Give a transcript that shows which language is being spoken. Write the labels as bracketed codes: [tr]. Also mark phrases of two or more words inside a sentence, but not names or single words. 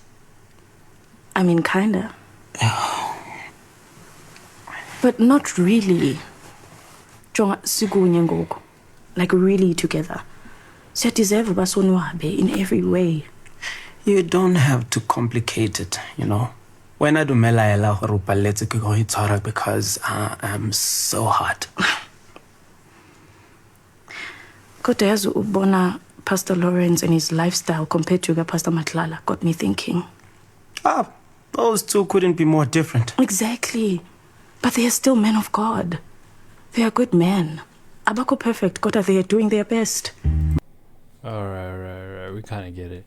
[en] I mean, kinda. But not really. [xh] Jonga sikunye ngoku. Like really together. [en] So deserve basonwabe in every way. You don't have to complicate it, you know. When I do melaela gore paletse ke go itshwara because I'm so hot. Kodwa yazi ubona Pastor Lawrence and his lifestyle compared to Pastor Matlala got me thinking. Those two couldn't be more different. Exactly. But they are still men of God. They are good men. Abako perfect, kodwa they are doing their best. Alright, we kind of get it.